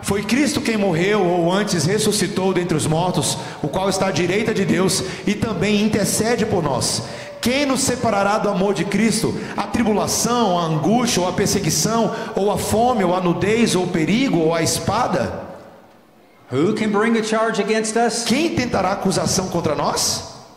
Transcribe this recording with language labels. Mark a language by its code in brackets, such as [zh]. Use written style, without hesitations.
[pt] Foi Cristo quem morreu, ou antes ressuscitou dentre os mortos, o qual está à direita de Deus e também intercede por nós. Quem nos separará do amor de Cristo? A tribulação, a angústia, ou a perseguição, ou a fome, ou a nudez, ou o perigo, ou a espada? [en] Who can bring a charge against us? [pt] Quem tentará acusação contra nós?